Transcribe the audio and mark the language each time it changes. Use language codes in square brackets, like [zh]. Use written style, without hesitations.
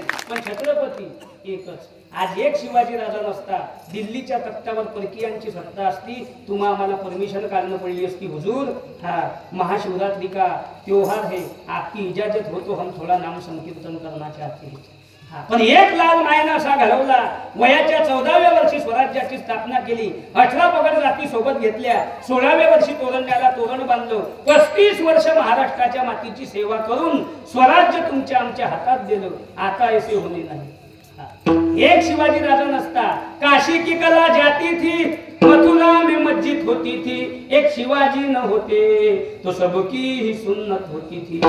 [mr] पण छत्रपती एकच. आज एक शिवाजी राजा नसता, दिल्लीच्या तख्तावर परकीयांची सत्ता असती, तुम्हा आम्हाला परमिशन काढणं पडली असती. [hi] हुजूर, हा महाशिवरात्रि का त्योहार है, आपकी इजाजत हो तो हम थोड़ा नाम संकीर्तन करना चाहते हैं. [mr] पण एक लाल मायना असा घडवला. वयाच्या 14व्या वर्षी स्वराज्याची स्थापना केली. 18 पगड जाती सोबत घेतल्या. 16व्या वर्षी तोरण्याला तोरण बांधलं. 35 वर्ष महाराष्ट्राच्या मातीची सेवा करून स्वराज्य तुमच्या आमच्या हातात दिलं. आता ऐसे होणे नाही. एक शिवाजी राजा नसता, [hi] काशी की कला जाती थी, मथुरा में मस्जिद होती थी, एक शिवाजी न होते तो सबकी ही सुन्नत होती थी.